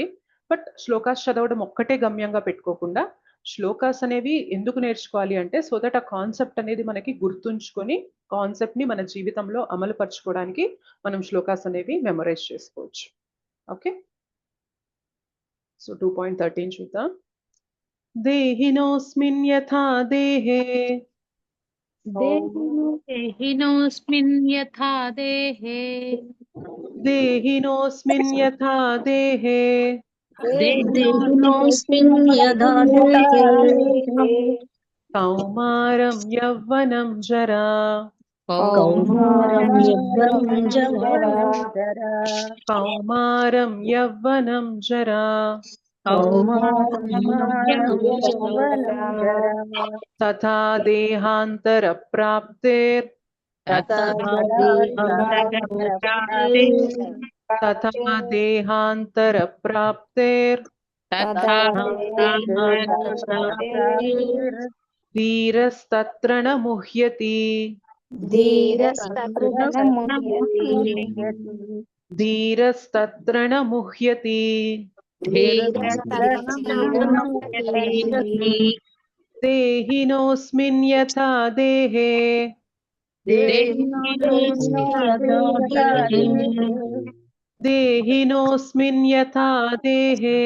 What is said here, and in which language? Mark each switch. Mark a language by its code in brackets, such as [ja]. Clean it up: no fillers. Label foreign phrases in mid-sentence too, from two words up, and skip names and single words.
[te] బట్ శ్లోకాస్ చదవడం ఒక్కటే గమ్యంగా పెట్టుకోకుండా శ్లోకాస్ అనేవి ఎందుకు నేర్చుకోవాలి అంటే [en] so that [te] ఆ కాన్సెప్ట్ అనేది మనకి గుర్తుంచుకొని కాన్సెప్ట్ని మన జీవితంలో అమలు పరచుకోవడానికి మనం శ్లోకాస్ అనేవి మెమరైజ్ చేసుకోవచ్చు. ఓకే, సో 2.13 చూద్దాం. [sa] దేహినోస్మిన్ యథా దేహే देहिनोऽस्मिन् यथा देहे దేహినోస్మిన్ యథా దేహే देहिनोऽस्मिन् यथा देहे కౌమారం యవ్వనం జరా कौमारं यौवनं जरा కౌమారం యవ్వనం జరా कौमारं यौवनं जरा తథా దేహాంతర ప్రాప్తేర్ तथा తథా దేహాంతర ప్రాప్తేర్ ధీరస్తత్ర న ముహ్యతి ధీరస్తత్ర న ముహ్యతి దేహినోస్మిన్ యథా దేహే దేహినోస్మిన్ యథా దేహే